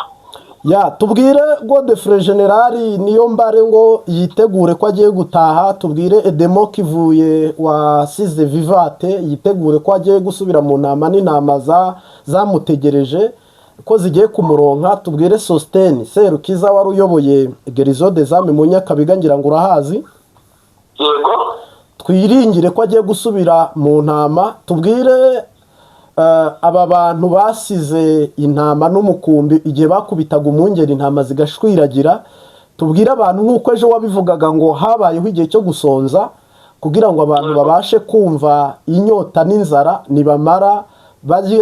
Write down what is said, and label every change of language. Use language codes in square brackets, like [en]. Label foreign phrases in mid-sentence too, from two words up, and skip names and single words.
[rn] Tubwire Godefroid General Niyombare ngo yitegure ko agiye gutaha. Tubwire Edemo Kivuye wasize Vivate yitegure ko agiye gusubira mu ntama n'intama zamutegereje ko zigiye kumuronka. Tubwire Sostene Serukiza wari uyoboye Gerizo des Âmes mu Nyakabiga, ngira ngo urahazi. Yego, twiringire ko agiye gusubira mu ntama. Tubwire aba bantu basize intama n'umukumbi igihe bakubitaga umwungeri intama zigashwiragira. Tubwire abantu nk'uko ejo wabivugaga ngo habayeho igihe cyo gusonza kugira ngo abantu babashe kumva inyota n'inzara nibamara bagiye.